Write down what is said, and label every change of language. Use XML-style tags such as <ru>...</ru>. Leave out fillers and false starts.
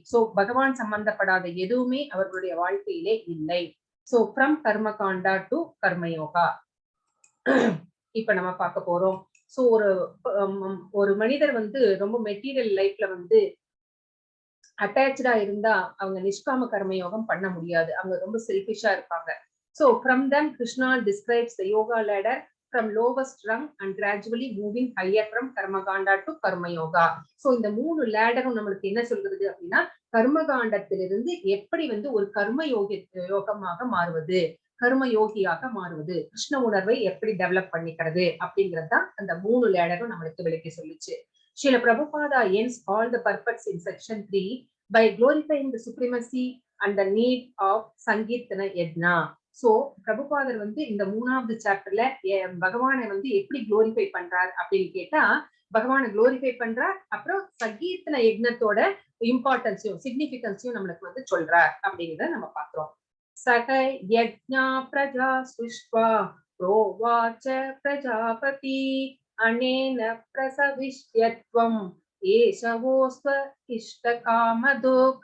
<ta>So பகவான் சம்பந்தப்படாத எதுவுமே அவர்களுடைய வாழ்க்கையிலே இல்லை. சோ</ta> <en>from karma kanda to karmayoga</en> <ta>இப்ப நம்ம பார்க்க போறோம். சோ ஒரு மனிதர் வந்து ரொம்ப மெட்டீரியல் லைஃப்ல வந்து அட்டாச்சா இருந்தா அவங்க நிஷ்காம கர்மயோகம் பண்ண முடியாது. அவங்க ரொம்ப செல்பிஷா இருப்பாங்க.</ta> <en>So from them Krishna describes the yoga ladder from lowest rung and gradually moving higher from karmakanda to karma yoga.</en> <ta>So இந்த 3 லேடரும் நம்மளுக்கு என்ன சொல்றது அப்படின்னா, கர்மகாண்டத்திலிருந்து எப்படி வந்து ஒரு கர்ம யோகமாக மாறுவது, கர்ம யோகியாக மாறுவது, கிருஷ்ண உணர்வை எப்படி டெவலப் பண்ணிக்கிறது அப்படிங்கிறது தான் அந்த 3 லேடரும் நம்மளுக்கு விளக்கி சொல்லிச்சு.</ta> <en>Srila Prabhupada ends all the purpose in section 3 by glorifying the supremacy and the need of Sankirtana Yajna.</en> <ta>So பிரபுபாதர் வந்து இந்த 3வது சாப்டர்ல பகவானை வந்து எப்படி குளோரிஃபை பண்றார் அப்படின்னு கேட்டா, பகவானை குளோரிஃபை பண்றார், அப்புறம் சங்கீர்த்தன யஜ்னத்தோட இம்பார்ட்டன்ஸையும் சிக்னிபிகன்ஸையும் நம்மளுக்கு வந்து சொல்றார் அப்படிங்கிறத நம்ம பாக்குறோம்.</ta> <sa>சக யஜ்ஞா பிரஜா சுஷ்வா ப்ரோவாச்ச பிரஜாபதி அனேன பிரசவிஷ்யத்வம் ஏஷவோஸ்வ இஷ்ட காமதோ.</sa>